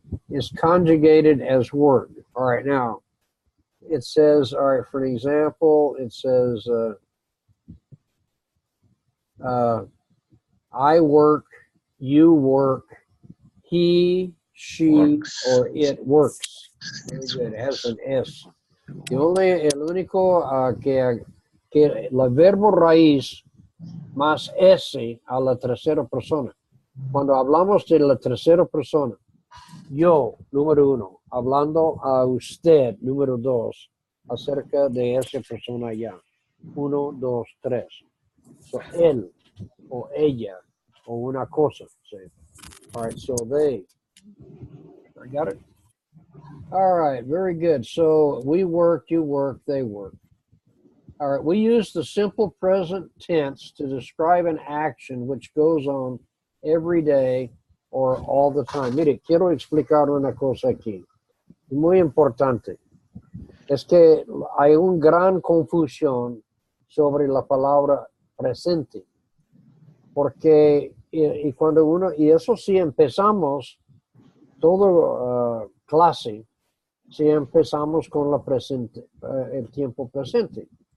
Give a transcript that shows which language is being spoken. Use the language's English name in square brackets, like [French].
[English] It's conjugated as word. All right, now it says, all right, for an example, it says, I work, you work, he, she, Works. or it works. Very good, it has an S. [Spanish] El único que el verbo raíz más S a la tercera persona. Cuando hablamos de la tercera persona, yo, número 1, hablando a usted, número 2, acerca de esa persona allá. [English] 1, 2, 3. So, [Spanish] él, o ella, o una cosa. [English] Say. All right, so they. I got it? All right, very good. So we work, you work, they work. All right, we use the simple present tense to describe an action which goes on every day or all the time. [Spanish] Mire, quiero explicar una cosa aquí. Muy importante. Es que hay una gran confusión sobre la palabra presente. Porque, y cuando uno, y eso sí empezamos todo clase, si empezamos con la presente, el tiempo presente.